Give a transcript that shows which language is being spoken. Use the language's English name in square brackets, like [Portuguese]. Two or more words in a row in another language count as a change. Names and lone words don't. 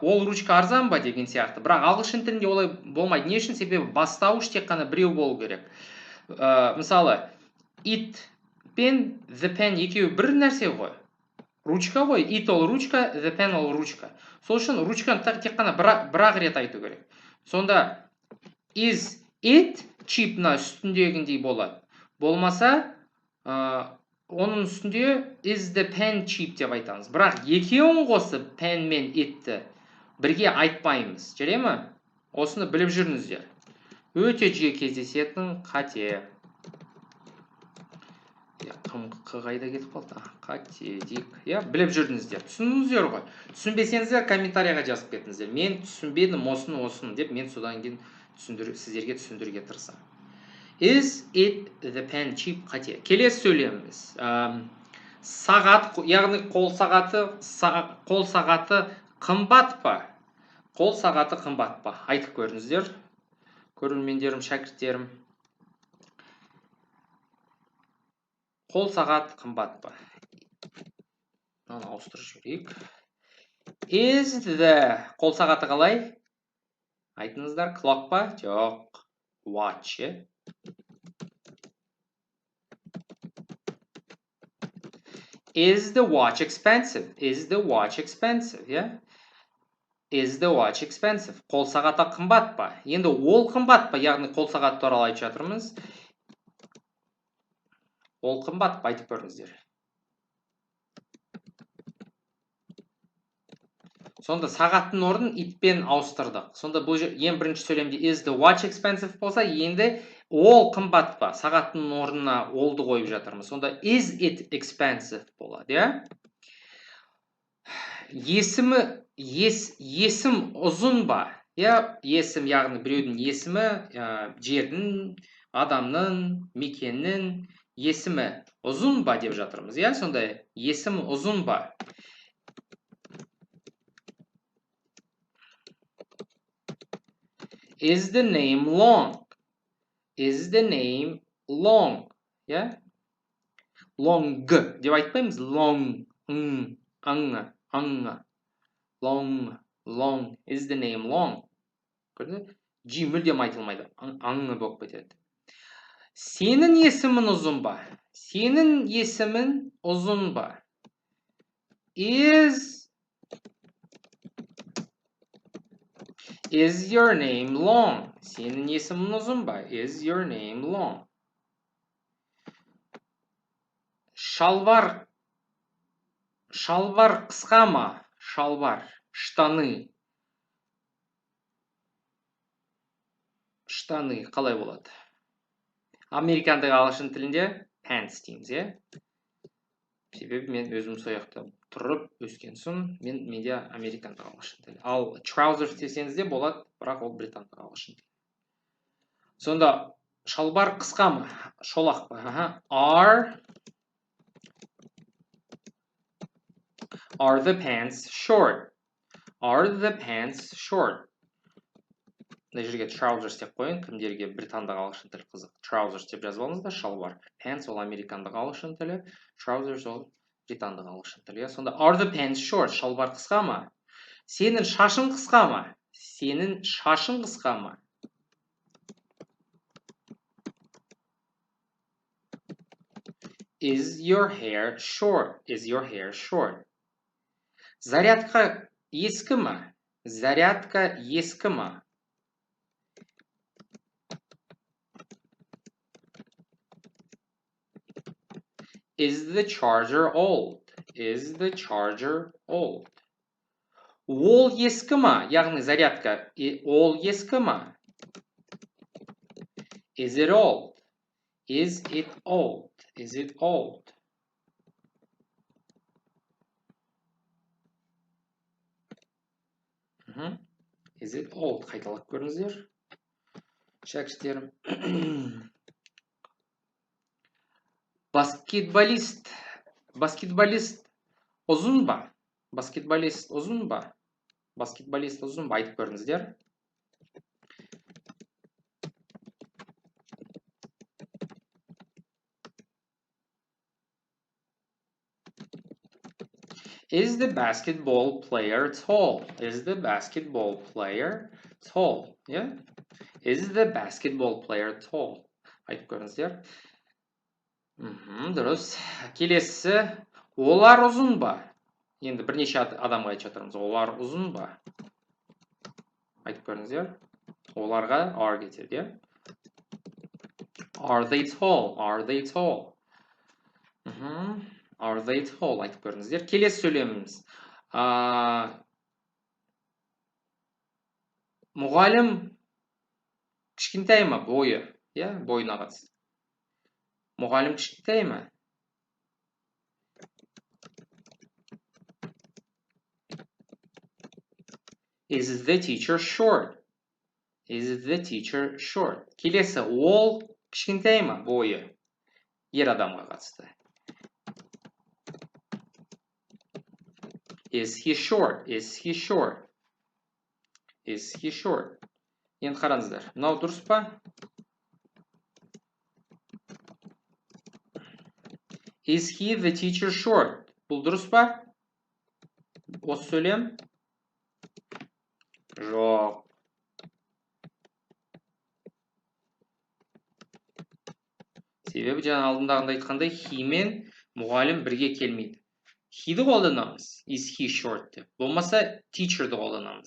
[Kazakh] Ол ручка арзан ба деген сияқты. Бірақ ағылшын тілінде олай болмайды. Не үшін? Себебі бастауыш тек қана біреу болу керек. Мысалы, it пен [English] the pen [Kazakh] екеуі бір нәрсе ғой. Ручка ғой. It ол ручка, [English] the pen [Kazakh] ол ручка. Сол үшін ручканы тек қана бір-ақ рет айту керек. Сонда [English] is it cheap- [Kazakh] на үстіндегіндей болады. Болмаса, оның үстінде [English] is the pen cheap [Kazakh] деп айтамыз. Бірақ екеуін қосып pen мен it-ті бірге айтпаймыз. Жарай ма? Осыны біліп жүріңіздер. Өте жиі кездесетін қате. Қайда кетіп қалды? Қате дейік. Біліп жүрдіңіздер. Түсіндіңіздер ғой. Түсінбесеңіздер комментарияға жазып кетіңіздер. Мен түсінбедім осыны деп, мен содан кейін сіздерге түсіндіруге тырысамын. [English] Is it the pen cheap? [Kazakh] Қате. Келесі сөйлеміміз. Сағат, яғни қол сағаты қымбат па? Қол сағаты қымбат па? Айтып көріңіздер. Көрермендерім, шәкірттерім. Қол сағат қымбат па? Оны ауыстырып жіберейік. [English] Is the [Kazakh] қол сағаты қалай? Айтыңыздар, clock па? Жоқ. [English] Watch. Is the watch expensive? Is the watch expensive? Is the watch expensive? [Kazakh] Қол сағаты қымбат па? Енді ол қымбат па? Яғни қол сағат туралы айтып жатырмыз. Ол қымбат па? Айтып көріңіздер. Сонда сағаттың орнын итпен ауыстырдық. Сонда бұл ең бірінші сөйлемде [English] is the watch expensive [Kazakh] болса, енді ол қымбат па? Сағаттың орнына олды қойып жатырмыз. Сонда [English] is it expensive [Kazakh] болады, Есім ұзын ба? Есім, яғни біреудің есімі, жердің, адамның, мекеннің есімі ұзын ба деп жатырмыз, Сонда есім ұзын ба? [English] Is the name long? Is the name long? Long [Kazakh] деп айтпаймыз. [English] Long. Long. Is the name long? [Kazakh] Көрді? G мүлдем айтылмайды. Аңы болып кетеді. Сенің есімің ұзын ба? Сенің есімің ұзын ба? [English] Is your name long? [Kazakh] Сенің есімің ұзын ба? [English] Is your name long? [Kazakh] Шалбар қысқа ма? Шалбар, штаны. Штаны қалай болады? Американдық ағылшын тілінде pants дейміз, Себебі мен өзім сояқта тұрып өскен соң, менде американдық ағылшын тілі. Ал trousers десеңіз де болады, бірақ ол британдық ағылшын тілі. Сонда шалбар қысқа ма? Шолақ па? [English] Are the pants short? Are the pants short? [Kazakh] Мына жерге trousers деп қойын, кімдерге британдық ағылшын тілі қызық. Trousers деп жазып алыңыздар, шалбар. Pants ол американдық ағылшын тілі, trousers ол британдық ағылшын тілі. Сонда [English] are the pants short? [Kazakh] Шалбар қысқа ма? Сенің шашың қысқа ма? Сенің шашың қысқа ма? [English] Is your hair short? Is your hair short? [Kazakh] Зарядка ескі ма? Зарядка ескі ма? [English] Is the charger old? Is the charger old? [Kazakh] Ол ескі ма? Яғни зарядка. Ол ескі ма? [English] Is it old? Is it old? Is it old? Is it old? [Kazakh] Қайталап көріңіздер. Шәкіштерім. Баскетболист. Баскетболист ұзын ба? Баскетболист ұзын ба? Баскетболист ұзын ба? Айтып көріңіздер. [English] Is the basketball player tall? Is the basketball player tall? Yeah? Is the basketball player tall? [Kazakh] Айтып көріңіздер. Дұрыс. Келесі. Олар ұзын ба? Енді бірнеше адамға айтып жатырмыз. Олар ұзын ба? Айтып көріңіздер. Оларға are кетеді. [English] Are they tall? Are they tall? Are they tall? [Kazakh] Айтып көріңіздер. Келесі сөйлеміміз. Мұғалім кішкентай ма? Бойы. Бойына қатысты. Мұғалім кішкентай ма? [English] Is the teacher short? Is the teacher short? [Kazakh] Келесі, ол кішкентай ма? Бойы. Ер адамға қатысты. [English] Is he short? Is he short? Is he short? [Kazakh] Енді қараңыздар. Мынау дұрыс па? [English] Is he the teacher short? [Kazakh] Бұл дұрыс па? Осы сөйлем? Жоқ. Себебі жаңа алдындағында айтқандай, he мен мұғалім бірге келмейді. He'ді қолданамыз. [English] Is he short [Kazakh] деп. Болмаса teacher'ды қолданамыз.